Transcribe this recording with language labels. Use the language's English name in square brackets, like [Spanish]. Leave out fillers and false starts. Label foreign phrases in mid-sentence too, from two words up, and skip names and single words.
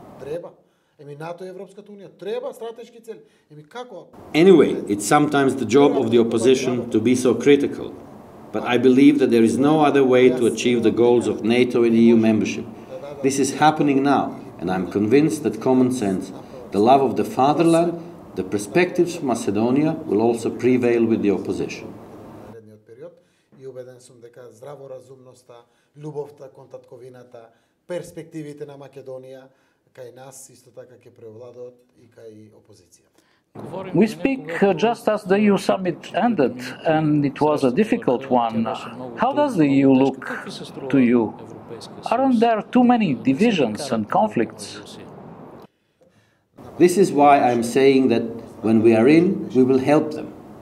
[English] Anyway, it's sometimes the job of the opposition to be so critical. But I believe that there is no other way to achieve the goals of NATO and EU membership. This is happening now, and I'm convinced that common sense, the love of the fatherland, the perspectives of Macedonia will also prevail with the opposition. [Macedonian] Љубовта кон татковината, перспективите на Македонија, кај нас исто така ќе превладат и кај опозицијата. [English] We speak just as the EU summit ended, and it was a difficult one. How does the EU look to you? Aren't there too many divisions and conflicts? This is why I'm saying that when we are in, we will help them.